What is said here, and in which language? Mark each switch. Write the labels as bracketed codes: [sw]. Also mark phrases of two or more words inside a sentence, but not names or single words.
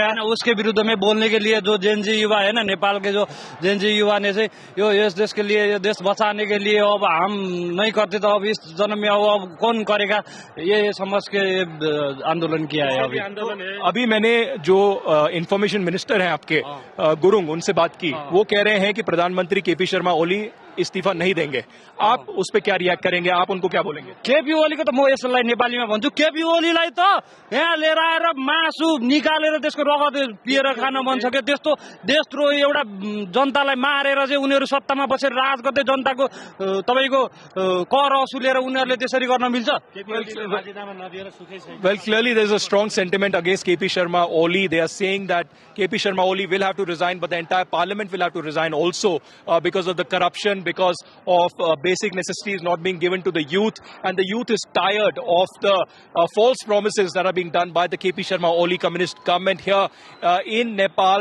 [hi] उसके विरुद्ध में बोलने के लिए जो जेनजी युवा है ना, नेपाल के जो जेनजी युवा ने से यो इस देश के लिए, ये देश बचाने के लिए अब हम नहीं करते तो अब इस जन्म में अब कौन करेगा, ये समझ के आंदोलन किया है. अभी मैंने जो इंफॉर्मेशन मिनिस्टर हैं आपके गुरुंग, उनसे बात की. वो कह रहे हैं कि प्रधानमंत्री केपी शर्मा ओली इस्तीफा नहीं देंगे. आप उस पे क्या रिएक्ट करेंगे? आप उनको क्या बोलेंगे? [ne] केपी ओलीको त म यसलाई नेपालीमा भन्छु, केपी ओलीलाई त यहाँ लिएर आएर मासु निकालेर त्यसको रगत पिएर खान मन सक्यो. त्यस्तो देशद्रोही एउटा जनतालाई मारेर चाहिँ उनीहरू सत्तामा बसेर राज गर्दै जनताको तपाईको कर असुलेर उनीहरूले त्यसरी गर्न मिल्छ? [en] Well, clearly there is a strong sentiment against KP Sharma Oli. They are saying that KP Sharma Oli will have to resign, but the entire parliament will have to resign also because of the corruption, because of basic necessities not being given to the youth. And the youth is tired of the false promises that are being done by the KP Sharma Oli communist government here in Nepal.